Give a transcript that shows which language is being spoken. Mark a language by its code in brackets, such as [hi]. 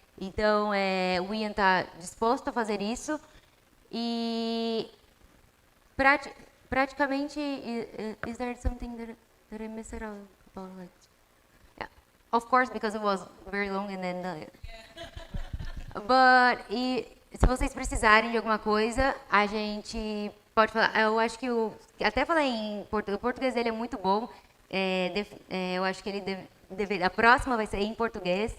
[pt] Então, o Ian está disposto a fazer isso. E praticamente, [en] is there something that I missed out about? Like, yeah. Of course, because it was very long and then... But, [pt] se vocês precisarem de alguma coisa, a gente pode falar. Eu acho que até falei em português. O português dele é muito bom. Eu acho que ele a próxima vai ser em português.